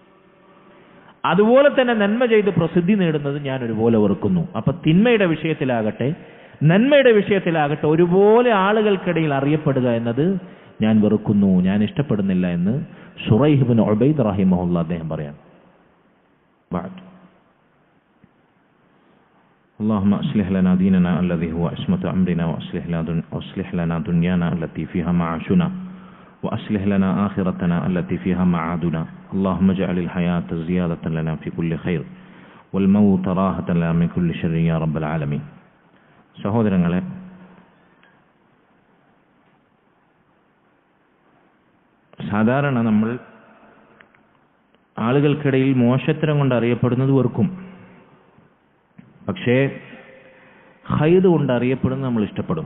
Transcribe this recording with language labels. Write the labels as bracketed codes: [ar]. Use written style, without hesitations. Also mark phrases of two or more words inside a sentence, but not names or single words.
[ml] അതുപോലെ തന്നെ നന്മ ചെയ്ത് പ്രസിദ്ധി നേടുന്നത് ഞാൻ ഒരുപോലെ വെറുക്കുന്നു. അപ്പൊ തിന്മയുടെ വിഷയത്തിലാകട്ടെ നന്മയുടെ വിഷയത്തിലാകട്ടെ ഒരുപോലെ ആളുകൾക്കിടയിൽ അറിയപ്പെടുക എന്നത് ഞാൻ വെറുക്കുന്നു, ഞാൻ ഇഷ്ടപ്പെടുന്നില്ല എന്ന് ശുറൈഹ് ഇബ്നു ഉബൈദ് റഹിമഹുല്ലാ അദ്ദേഹം പറയാം. [ar] اللهم أصلح لنا ديننا الذي هو عصمة أمرنا وأصلح لنا دنيانا التي فيها معاشنا وأصلح لنا آخرتنا التي فيها معادنا اللهم اجعل الحياة زيادة لنا في كل خير والموت راحة لنا من كل شر يا رب العالمين. [ml] സഹോദരങ്ങളെ, സാധാരണ നമ്മൾ ആളുകൾക്കിടയിൽ മോശത്തരം കൊണ്ട് അറിയപ്പെടുന്നത് വെറുക്കും, പക്ഷേ ഖൈർ കൊണ്ട് അറിയപ്പെടുന്നത് നമ്മൾ ഇഷ്ടപ്പെടും.